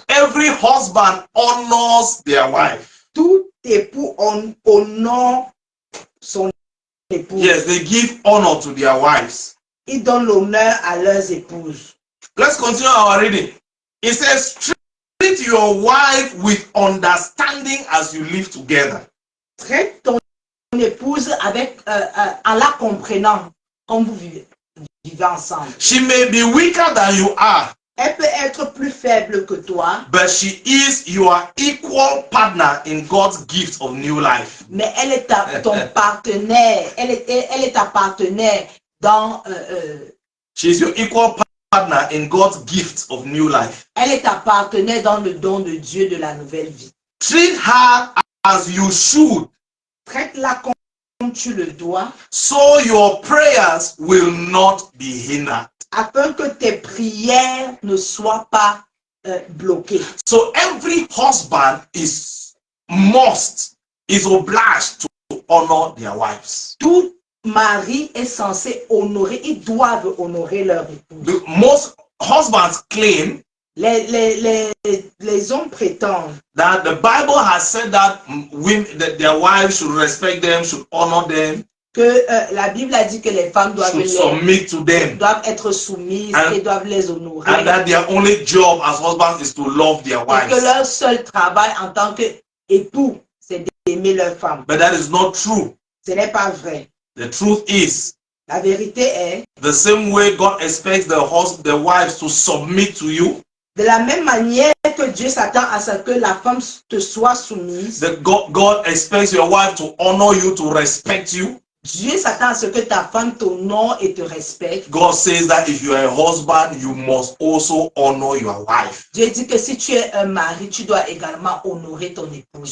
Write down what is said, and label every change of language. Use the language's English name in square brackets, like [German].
[English] Every husband honors their wife. [French] Tout époux honore son épouse. [English] Yes, they give honor to their wives. [French] Ils donnent l'honneur à leurs épouses. [English] Let's continue our reading. It says, treat your wife with understanding as you live together. [French] Traite ton épouse avec, en la comprenant quand vous vivez ensemble. [English] She may be weaker than you are, [French] Elle peut être plus faible que toi, [English] but she is your equal partner in God's gift of new life. [French] mais elle est ton partenaire. Elle est ta partenaire dans. [English] She is your equal partner in God's gift of new life. [French] Elle est ta partenaire dans le don de Dieu de la nouvelle vie. [English] Treat her as you should [French] Traite-la comme tu le dois, [English] so your prayers will not be hindered. [French] afin que tes prières ne soient pas bloquées. [English] So every husband is obliged to honor their wives. [French] Tout mari est censé honorer, ils doivent honorer leur épouse. [English] Most husbands claim [French] Les hommes prétendent [English] that the Bible has said that that their wives should respect them, should honor them, [French] que la Bible a dit que les femmes [English] should submit to them, [French] doivent être soumises et doivent les honorer. [English] and that their only job as husbands is to love their [French] Et que [English] wives. [French] leur seul travail en tant qu'époux, c'est d'aimer leur femme. [English] But that is not true. [French] Ce n'est pas vrai. [English] The truth is, [French] La vérité est, [English] the same way God expects the wives to submit to you, [French] de la même manière que Dieu s'attend à ce que la femme te soit soumise, [English] that God expects your wife to honor you, to respect you. [French] Dieu s'attend à ce que ta femme t'honore et te respecte. [English] God says that if you are a husband, you must also honor your wife. [French] Dieu dit que si tu es un mari, tu dois également honorer ton épouse.